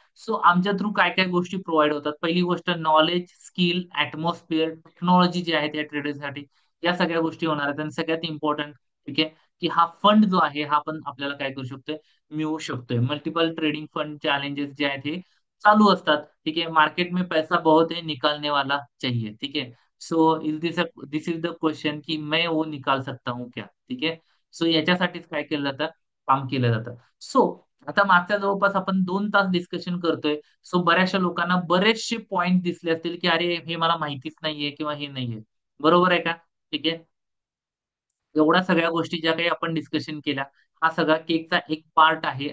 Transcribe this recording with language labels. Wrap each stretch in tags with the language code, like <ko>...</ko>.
<mr>So आमच्या through काय काय गोष्टी प्रोव्हाइड होतात. पहिली गोष्ट नॉलेज, स्किल, ऍटमॉस्फिअर, टेक्नॉलॉजी जी आहे त्या ट्रेडरसाठी, या सगळ्या गोष्टी होणार आहेत. आणि सगळ्यात इम्पॉर्टंट, ठीक आहे, की हा फंड जो आहे हा पण आपल्याला काय करू शकतोय, मिळू शकतोय. मल्टिपल ट्रेडिंग फंड चॅलेंजेस जे आहेत हे चालू असतात. ठीक आहे.</mr> <hi>मार्केट में पैसा बहुत है, निकालने वाला चाहिए.</hi> <mr>ठीक आहे.</mr> <en>so this is the question</en> <hi>की मैं वो निकाल सकता हूँ क्या.</hi> <mr>ठीक आहे. सो याच्यासाठीच काय केलं जातं, काम केलं जातं. सो आता मागच्या जवळपास आपण 2 तास डिस्कशन करतोय. सो बऱ्याचशा लोकांना बरेचसे पॉइंट दिसले असतील की अरे हे मला माहितीच नाहीये किंवा हे नाहीये. बरोबर आहे का? ठीक आहे. एवढ्या सगळ्या गोष्टी ज्या काही आपण डिस्कशन केल्या, हा सगळा केकचा एक पार्ट आहे.</mr>